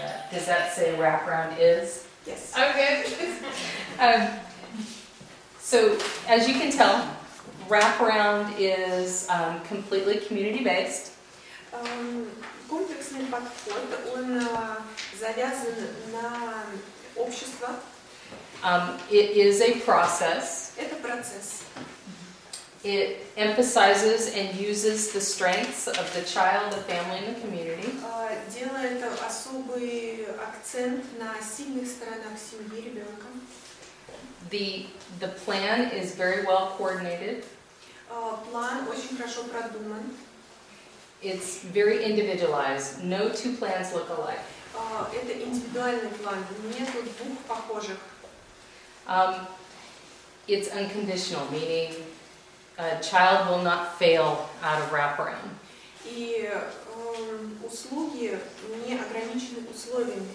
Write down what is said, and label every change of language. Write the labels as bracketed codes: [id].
[en] Does that say wraparound is? Yes. Okay. So, as you can tell, wraparound is completely community-based. [ru] Комплексный подход, он завязан на общество. [en] It is a process. [ru] Это процесс. [en] It emphasizes and uses the strengths of the child, the family, and the community. [ru] Делает особый акцент на сильных сторонах семьи ребенка. [en] The plan is very well coordinated. [ru] План очень хорошо продуман. [en] It's very individualized. No two plans look alike. [ru] Это индивидуальный план, нету двух похожих. [en] It's unconditional, meaning a child will not fail out of wraparound. [ru] И услуги не ограничены условиями.